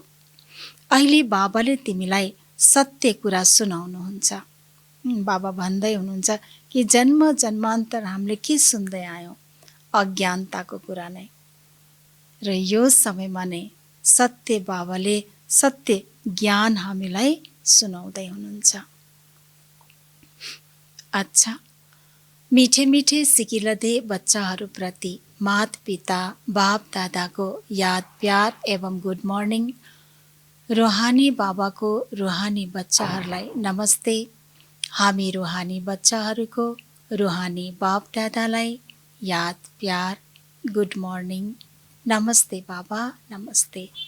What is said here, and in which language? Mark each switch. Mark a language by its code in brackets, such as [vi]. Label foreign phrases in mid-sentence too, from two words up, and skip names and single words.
[ne] अहिले बाबाले तिमीलाई सत्य कुरा सुनाउनुहुन्छ। बाबा भन्दै हुनुहुन्छ कि जन्म जन्मान्तर हामीले के सुन्दै आयौँ? अज्ञानताको कुरा नै। र यो समयमा नै सत्य बाबाले सत्य ज्ञान हामीलाई सुनाउँदै हुनुहुन्छ। अच्छा, [hi] मिठे मिठे सिकिलदे [ne] बच्चाहरूप्रति मात पिता बाप दादाको याद प्यार एवं [en] good morning. [ne] रुहानी बाबाको रुहानी बच्चाहरूलाई नमस्ते। हामी रुहानी बच्चाहरूको रुहानी बाप दादालाई याद प्यार [en] good morning. [ne] नमस्ते बाबा, नमस्ते।